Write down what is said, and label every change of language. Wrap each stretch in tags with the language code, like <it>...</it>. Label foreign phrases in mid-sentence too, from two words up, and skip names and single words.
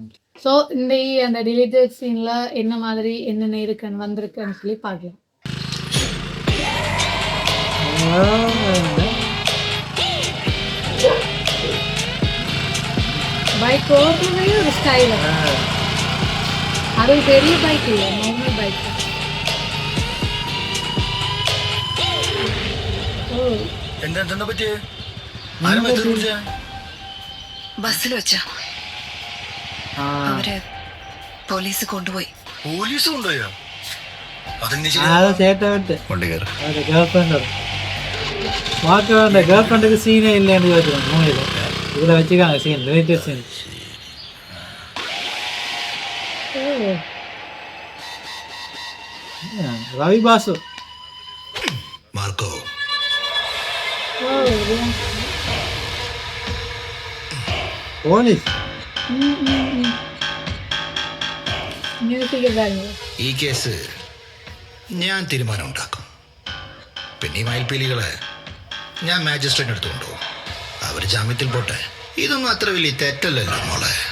<ta>ஸோ இந்த அந்த</ta> <en>deleted sceneல</en> <ta>என்ன மாதிரி என்னென்ன இருக்குன்னு வந்திருக்குன்னு சொல்லி பார்க்கலாம். பைக் ஓட்டுறதே ஒரு ஸ்டைல். அது பெரிய பைக் இல்லை,</ta> <en>normal bike.</en> <ml>എന്താ പറ്റിയേ? ബസ്സിൽ വെച്ചാ അവര് പോലീസ് കൊണ്ടുപോയി. പോലീസ് കൊണ്ടുപോയോ?</ml> <en>girl friendக்கு</en> <ta>சீனே இல்லைன்னு வச்சுக்கோங்க. மூவில இதுல வச்சுக்காங்க சீன்,</ta> <en>relative scene.</en> <ta>ரவி பாசு மார்க்கோ போலீஸ்.</ta> <ml>ഈ കേസ് ഞാൻ തീരുമാനം ഉണ്ടാക്കും. പിന്നെ ഈ മയിൽപ്പീലികളെ ഞാൻ മാജിസ്ട്രേറ്റ് എടുത്തുകൊണ്ടു. അവർ ജാമ്യത്തിൽ പോട്ടെ. ഇതൊന്നും അത്ര വലിയ തെറ്റല്ലല്ലോ മോളെ.</ml>